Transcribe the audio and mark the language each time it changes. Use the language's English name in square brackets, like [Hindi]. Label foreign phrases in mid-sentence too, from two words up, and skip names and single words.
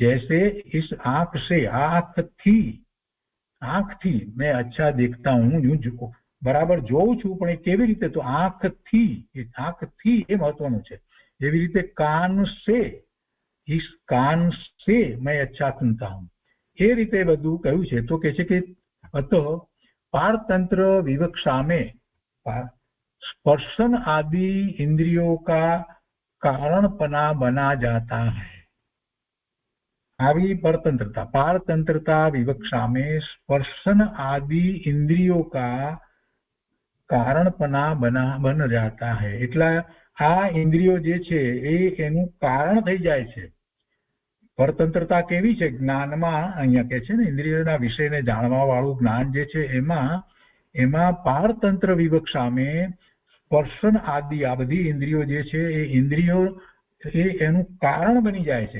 [Hindi] जैसे इस आंख से, [Gujarati] આંખથી [Hindi] मैं अच्छा देखता हूं, [Gujarati] બરાબર જોઉં છું, પણ એ કેવી રીતે? તો આંખથી એ મહત્વનું છે. એવી રીતે [Hindi] कान से, इस कान से मैं अच्छा सुनता हूं, [Gujarati] એ રીતે બધું કહ્યું છે. તો કહે છે કે [Hindi] અત पारतंत्र विवक्षा में स्पर्शन आदि इंद्रियों का कारणपना बना जाता है. આવી परतंत्रता, पारतंत्रता विवक्षा में स्पर्शन आदि इंद्रियों का कारणपना बन जाता है. [Gujarati] એટલે આ ઇન્દ્રિયો જે છે એ એનું કારણ થઈ જાય છે. પરતંત્રતા કેવી છે? જ્ઞાનમાં અહીંયા કે છે ને, ઇન્દ્રિયોના વિષયને જાણવા વાળું જ્ઞાન જે છે એમાં [Hindi] पारतंत्र विवक्षा में स्पर्शन आदि, [Gujarati] આ બધી ઇન્દ્રિયો જે છે એ ઇન્દ્રિયો એનું કારણ બની જાય છે.